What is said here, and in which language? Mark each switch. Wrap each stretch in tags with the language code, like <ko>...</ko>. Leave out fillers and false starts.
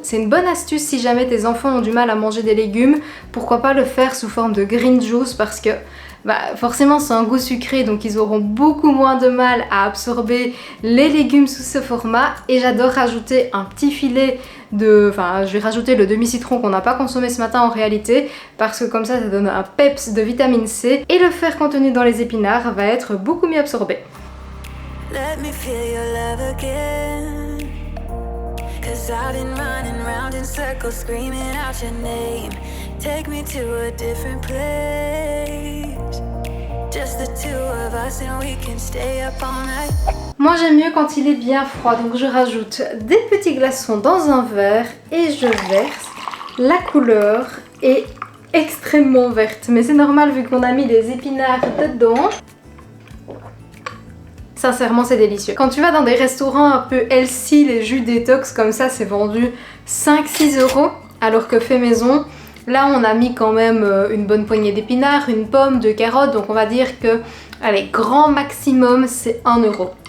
<fr>C'est une bonne astuce si jamais tes enfants ont du mal à manger des légumes. Pourquoi pas le faire sous forme de green juice parce que forcément c'est un goût sucré donc ils auront beaucoup moins de mal à absorber les légumes sous ce format. Et j'adore rajouter un petit filet de... Enfin, je vais rajouter le demi-citron qu'on n'a pas consommé ce matin en réalité parce que comme ça donne un peps de vitamine C. Et le fer contenu dans les épinards va être beaucoup mieux absorbé.</fr> <en>Let me feel your love again, 'cause I've been running round in circles screaming out your name. Take me to a different place, just the two of us and we can stay up all night.</en> <fr>Moi j'aime mieux quand il est bien froid, donc je rajoute des petits glaçons dans un verre et je verse. La couleur est extrêmement verte, mais c'est normal vu qu'on a mis les épinards dedans. Sincèrement c'est délicieux. Quand tu vas dans des restaurants un peu healthy, les jus détox comme ça c'est vendu 5-6 €, alors que fait maison, là on a mis quand même une bonne poignée d'épinards, une pomme, 2 carottes, donc on va dire que, allez, grand maximum c'est 1 €.</fr>